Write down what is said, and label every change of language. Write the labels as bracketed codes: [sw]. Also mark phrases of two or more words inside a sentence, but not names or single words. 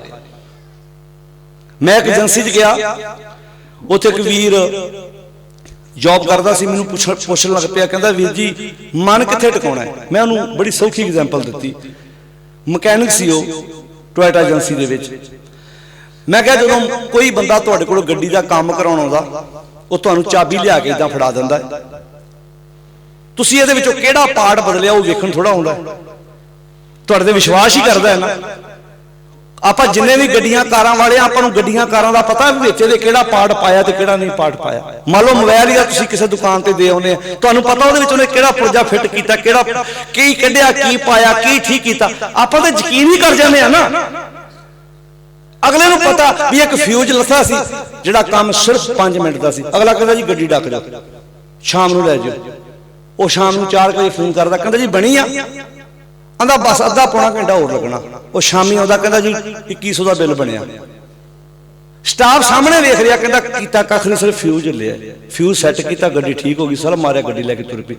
[pa] ਮੈਂ ਏਕ ਏਜੰਸੀ ਚ ਗਿਆ, ਉੱਥੇ ਏਕ ਵੀਰ ਜੌਬ ਕਰਤਾ ਸੀ, ਮੈਨੂੰ ਪੁੱਛਣ ਲੱਗ ਪਿਆ, ਕਹਿੰਦਾ ਵੀਰ ਜੀ ਮਨ ਕਿੱਥੇ ਟਿਕਾਉਣਾ ਹੈ? ਮੈਂ ਉਹਨੂੰ ਬੜੀ ਸੌਖੀ ਐਗਜ਼ਾਮਪਲ ਦਿੱਤੀ। ਮਕੈਨਿਕ ਸੀ ਵੋ ਟੋਯੋਟਾ ਏਜੰਸੀ ਦੇ ਵਿੱਚ। ਮੈਂ ਕਹਾ ਜਦੋਂ ਕੋਈ ਬੰਦਾ ਤੁਹਾਡੇ ਕੋਲੋਂ ਗੱਡੀ ਦਾ ਕਾਮ ਕਰਾਉਣ ਆਉਂਦਾ, ਉਹ ਤੁਹਾਨੂੰ ਚਾਬੀ ਲਿਆ ਕੇ ਇਦਾਂ ਫੜਾ ਦਿੰਦਾ, ਤੁਸੀਂ ਇਹਦੇ ਵਿੱਚੋਂ ਕਿਹੜਾ ਪਾਰਟ ਬਦਲਿਆ ਉਹ ਵੇਖਣ ਥੋੜਾ ਆਉਂਦਾ, ਤੁਹਾਡੇ ਤੇ ਵਿਸ਼ਵਾਸ ਹੀ ਕਰਦਾ ਹੈ ਨਾ। ਆਪਾਂ ਜਿੰਨੇ ਵੀ ਗੱਡੀਆਂ ਕਾਰਾਂ ਵਾਲੇ ਆਪਾਂ ਨੂੰ ਗੱਡੀਆਂ ਕਾਰਾਂ ਦਾ ਪਤਾ ਵੀ ਵਿੱਚ ਇਹਦੇ ਕਿਹੜਾ ਪਾਰਟ ਪਾਇਆ ਤੇ ਕਿਹੜਾ ਨਹੀਂ ਪਾਰਟ ਪਾਇਆ। ਮੰਨ ਲਓ ਮੋਬਾਈਲ ਹੀ ਤੁਸੀਂ ਕਿਸੇ ਦੁਕਾਨ ਤੇ ਦੇ ਆਉਂਦੇ ਆ, ਤੁਹਾਨੂੰ ਪਤਾ ਉਹਦੇ ਵਿੱਚ ਉਹਨੇ ਕਿਹੜਾ ਪੁਰਜਾ ਫਿੱਟ ਕੀਤਾ, ਕਿਹੜਾ ਕੀ ਕੱਢਿਆ, ਕੀ ਪਾਇਆ, ਕੀ ਠੀਕ ਕੀਤਾ, ਆਪਾਂ ਤਾਂ ਯਕੀਨ ਹੀ ਕਰ ਜਾਂਦੇ ਆ ਨਾ। ਅਗਲੇ ਨੂੰ ਪਤਾ ਭੀ ਏਕ ਫ਼ਿਊਜ਼ ਲੱਥਾ ਸੀ ਜਿਹੜਾ ਕਾਮ ਸਿਰਫ 5 ਮਿੰਟ ਕਾ ਸੀ। ਅਗਲਾ ਕਹਿਤਾ ਜੀ ਗੱਡੀ ਡੱਕ ਜਾਓ, ਸ਼ਾਮ ਨੂੰ ਲੈ ਜਾਓ। ਵੋ ਸ਼ਾਮ ਨੂੰ 4 ਬਜੇ ਫ਼ੋਨ ਕਰਦਾ, ਕਹਿਤਾ ਜੀ ਬਣੀ ਆ, ਆਂਦਾ ਬਸ ਅੱਧਾ ਪੌਣਾ ਘੰਟਾ ਹੋਰ ਲੱਗਣਾ। ਵੋ ਸ਼ਾਮੀ ਆਉਂਦਾ, ਕਹਿਤਾ ਜੀ 2100 ਕਾ ਬਿੱਲ ਬਣਿਆ। ਸਟਾਫ਼ ਸਾਹਮਣੇ ਵੇਖ ਰਿਹਾ, ਕਹਿਤਾ ਕੀਤਾ ਕੱਖ ਨਹੀਂ, ਸਿਰਫ ਫ਼ਿਊਜ਼ ਲਿਆ, ਫ਼ਿਊਜ਼ ਸੈੱਟ ਕੀਆ, ਗੱਡੀ ਠੀਕ ਹੋ ਗਈ, ਸਰ ਮਾਰਿਆ, ਗੱਡੀ ਲੈਕੇ ਤੁਰ ਪਈ।